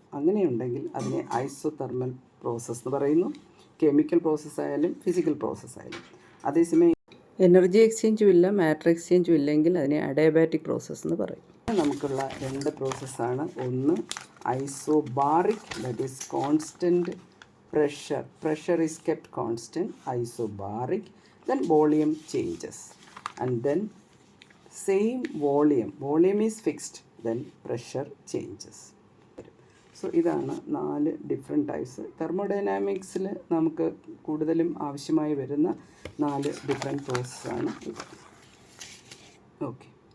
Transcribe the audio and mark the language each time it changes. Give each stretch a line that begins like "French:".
Malayalam: അങ്ങനെയുണ്ടെങ്കിൽ അതിനെ isothermal process എന്ന് പറയുന്നു. കെമിക്കൽ പ്രോസസ്സ് ആയാലും ഫിസിക്കൽ പ്രോസസ്സ് ആയാലും. അതേസമയം എനർജി എക്സ്ചേഞ്ചും ഇല്ല, മാറ്റർ എക്സ്ചേഞ്ചും ഇല്ലെങ്കിൽ അതിനെ അഡയബാറ്റിക് പ്രോസസ്സ് എന്ന് പറയും. നമുക്കുള്ള രണ്ട് പ്രോസസ്സാണ്. ഒന്ന് isobaric,
English: That is constant pressure is kept constant, isobaric, then volume changes, and then same volume is fixed, then pressure changes.
Malayalam: So ഇതാണ് 4 ഡിഫറെൻറ്റ് ടൈപ്സ്. തെർമോഡൈനാമിക്സിൽ നമുക്ക് കൂടുതലും ആവശ്യമായി വരുന്ന 4 ഡിഫറെൻറ്റ് പ്രോസസ്സാണ് ഇത്. ഓക്കെ.